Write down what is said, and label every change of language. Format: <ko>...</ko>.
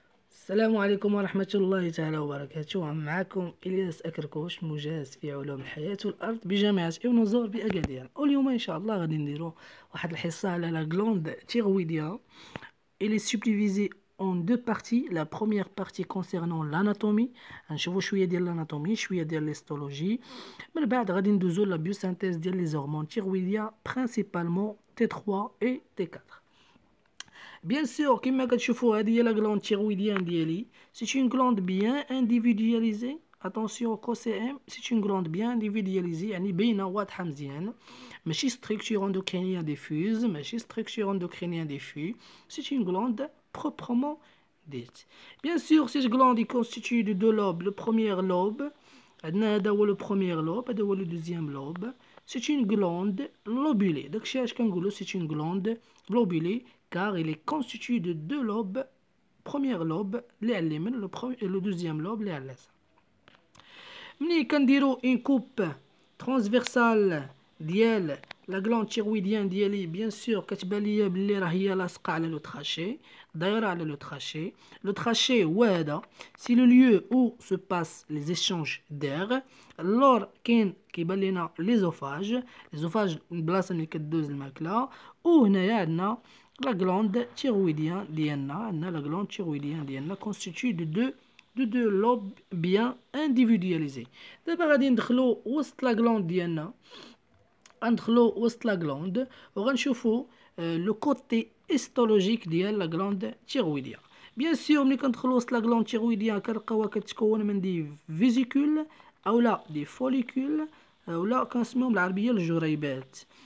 <ar>السلام عليكم ورحمة الله تعالى وبركاته. معكم إلياس أكركوش، مجاز في علوم الحياة والأرض بجامعة ابن زور بأكادير. واليوم إن شاء الله غادي نديرو واحد الحصة على لا glande thyroïdienne.</ar> <fr>Elle est subdivisée en deux parties. La première partie concernant l'anatomie،</fr> <ar>غنشوفو شوية ديال</ar> <fr>l'anatomie، شوية ديال l'histologie.</fr> <ar>من بعد غادي ندوزو</ar> <fr>la biosynthèse ديال les hormones thyroïdiennes principalement T3 et T4. Bien sûr,</fr> <ar>كما كتشوفوا هذه هي لا glande thyroïdienne ديالي.</ar> <fr>C'est une glande bien individualisée. Attention au CM, c'est une glande bien individualisée،</fr> <ar>يعني باينة واضحة مزيان.</ar> <fr>ماشي structure endocrinienne diffuse، ماشي structure endocrinienne diffuse. C'est une glande proprement dite. Bien sûr, cette glande est constituée de deux lobes. Le premier lobe،</fr> <ar>عندنا هذا هو</ar> <fr>le premier lobe، هذا هو le deuxième lobe. C'est une glande lobulée.</fr> <ar>داكشي اش كنقولوا</ar> <fr>c'est une glande lobulée car il est constitué de deux lobes. Premier lobe</fr> <ar>اللي على اليمين</ar> <fr>et le deuxième lobe</fr> <ar>اللي على اليسار. ملي كنديرو</ar> <fr>une coupe transversale</fr> <ar>ديال لا glande thyroïdienne ديالي، bien sûr كتبان ليا بلي راه هي لاصقه على لو تراشي، دايره على لو تراشي.</ar> <fr>لو تراشي هو هذا، سي لو lieu où se passent les échanges d'air.</fr> <ar>اللور كيبان لينا ليزوفاج البلاصه اللي كدوز الماكله. وهنايا عندنا</ar> <fr>لا glande thyroïdienne ديالنا، عندنا لا glande thyroïdienne ديالنا constituée de deux lobes bien individualisés.</fr> <ar>دابا غادي ندخلو وسط لا glande ديالنا، غندخلو وسط لا glande وغنشوفو لو كوتي هيستولوجيك ديال لا glande thyroïdienne. بيان سور ملي كندخلو وسط لا glande thyroïdienne كنلقاوها كتكون من دي فيزيكول اولا دي فوليكول اولا كنسميهم بالعربيه الجريبات.</ar>